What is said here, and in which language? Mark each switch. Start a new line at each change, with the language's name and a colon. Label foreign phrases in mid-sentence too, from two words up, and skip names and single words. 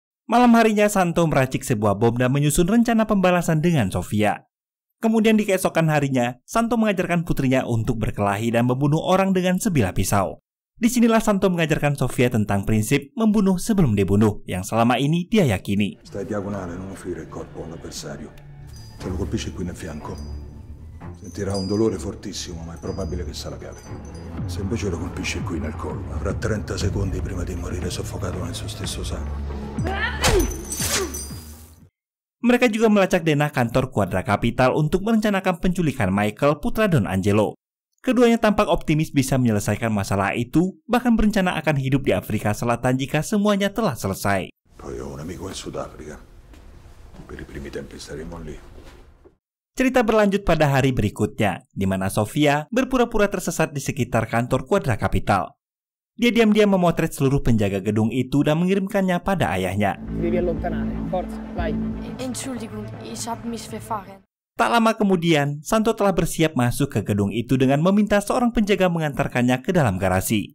Indonesian: Malam harinya Santo meracik sebuah bom dan menyusun rencana pembalasan dengan Sofia. Kemudian di keesokan harinya, Santo mengajarkan putrinya untuk berkelahi dan membunuh orang dengan sebilah pisau. Disinilah Santo mengajarkan Sofia tentang prinsip membunuh sebelum dibunuh yang selama ini dia yakini.
Italian: Stai diagonale, non offrire il corpo all'avversario. Se lo colpisci qui nel fianco, sentirà un dolore fortissimo, ma è probabile che se la cavi. Se invece lo colpisci qui nel collo, avrà 30 secondi prima di morire soffocato nel suo stesso sangue.
Indonesian: Mereka juga melacak denah kantor Quadra Capital untuk merencanakan penculikan Michael, putra Don Angelo. Keduanya tampak optimis bisa menyelesaikan masalah itu, bahkan berencana akan hidup di Afrika Selatan jika semuanya telah selesai.
Italian: Poi ho un amico in Sudafrica. Per i primi tempi staremo lì.
Indonesian: Cerita berlanjut pada hari berikutnya, di mana Sofia berpura-pura tersesat di sekitar kantor Quadra Capital. Dia diam-diam memotret seluruh penjaga gedung itu dan mengirimkannya pada ayahnya. Tak lama kemudian, Santo telah bersiap masuk ke gedung itu dengan meminta seorang penjaga mengantarkannya ke dalam garasi.